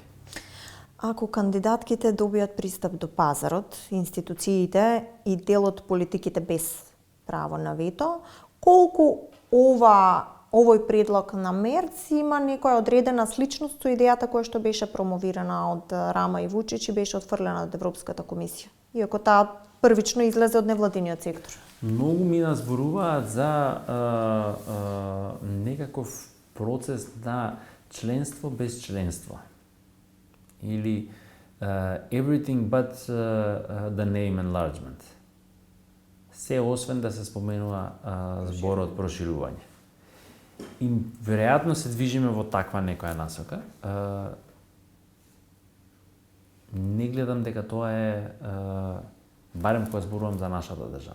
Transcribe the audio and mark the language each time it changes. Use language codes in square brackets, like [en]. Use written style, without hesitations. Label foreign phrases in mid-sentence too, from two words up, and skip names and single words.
[mk] Ако кандидатките добијат пристап до пазарот, институциите и дел од политиките без право на вето, колку овој предлог на Мерц има некоја одредена сличност со идејата која што беше промовирана од Рама и Вучич и беше отфрлена од Европската комисија, иако таа првично излезе од невладиниот сектор? Многу ми зборуваат за некаков процес на членство без членство. [en] Или everything but the name enlargement. [mk] Се освен да се споменува зборот проширување. И веројатно се движиме во таква некоја насока. Не гледам дека тоа е, барем кога зборувам за нашата држава.